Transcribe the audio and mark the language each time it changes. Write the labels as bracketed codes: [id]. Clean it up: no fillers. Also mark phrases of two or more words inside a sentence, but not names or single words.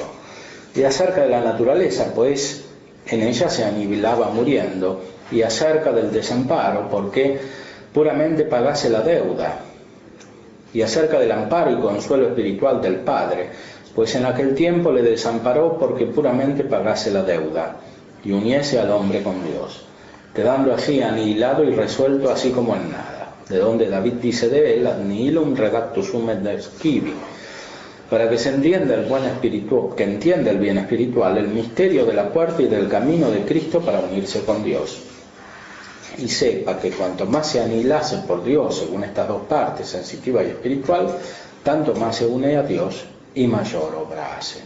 [es] Y acerca de la naturaleza, pues en ella se anihilaba muriendo, y acerca del desamparo, porque puramente pagase la deuda, y acerca del amparo y consuelo espiritual del Padre, pues en aquel tiempo le desamparó porque puramente pagase la deuda, y uniese al hombre con Dios, quedando así anihilado y resuelto así como en nada. de donde David dice de él, [la] ad nihilum redactus sum et scivi, [es] para que se entienda el buen espiritual, que entienda el bien espiritual, el misterio de la puerta y del camino de Cristo para unirse con Dios. Y sepa que cuanto más se anilase por Dios según estas dos partes, sensitiva y espiritual, tanto más se une a Dios y mayor obra hace.